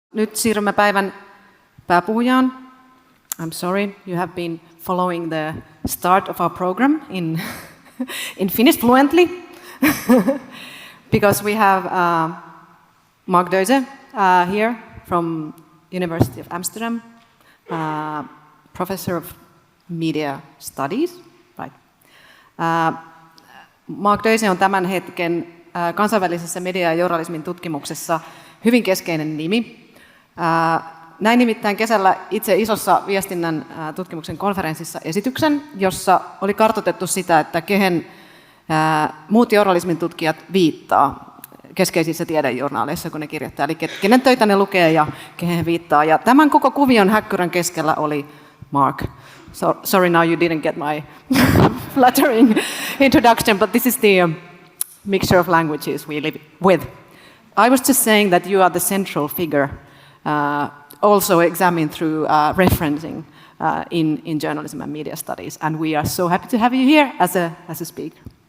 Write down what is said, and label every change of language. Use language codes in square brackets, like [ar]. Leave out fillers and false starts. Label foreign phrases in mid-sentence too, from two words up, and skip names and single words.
[fi] nyt siirrymme päivän pääpuhujaan. [en] I'm sorry, you have been following the start of our program in Finnish fluently, because we have Mark Deuze here from University of Amsterdam, professor of media studies, right? [fi] Mark Deuze on tämän hetken kansainvälisessä media- ja journalismin tutkimuksessa hyvin keskeinen nimi. Näin nimittäin kesällä itse isossa viestinnän tutkimuksen konferenssissa esityksen, jossa oli kartoitettu sitä, että kehen muut journalismin tutkijat viittaa keskeisissä tiedejournaaleissa, kun ne kirjoittaa. Eli kenen töitä ne lukee ja kehen he viittaa. Ja tämän koko kuvion häkkyrän keskellä oli Mark. [en] So, sorry now you didn't get my flattering introduction, but this is the mixture of languages we live with. I was just saying that you are the central figure, also examined through referencing in journalism and media studies, and we are so happy to have you here as a speaker.